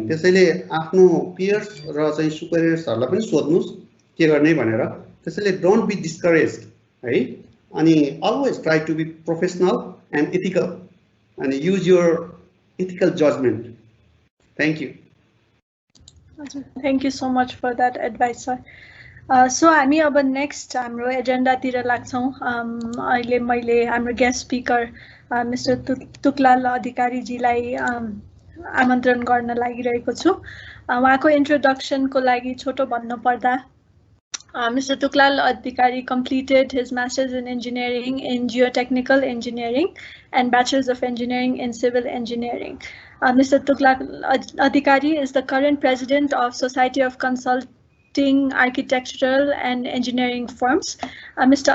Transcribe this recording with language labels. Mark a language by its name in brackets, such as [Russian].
[Nepali] त्यसैले आफ्नो पियर्स र चाहिँ सुपेरियर्सहरुलाई पनि सोध्नुस् के गर्ने भनेर। [English] त्यसैले don't be discouraged है, अनि always try to be professional and ethical and use your ethical judgment. Thank you. Thank you so much for that advice, sir. [Nepali] So हामी अब next हाम्रो एजेन्डा तिर लाग्छौं। अहिले मैले हाम्रो गेस्ट स्पिकर मिस्टर तुकलाल अधिकारी जीलाई आमन्त्रण गर्न लागिरहेको छु। उहाँको इन्ट्रोडक्सन को लागि छोटो भन्नु पर्दा Mr. [English] Tuklal Adhikari completed his Master's in Engineering in Geotechnical Engineering and Bachelor's of Engineering in Civil Engineering. Mr. Tuklal Adhikari is the current president of Society of Consulting Architectural and Engineering Firms. Mr.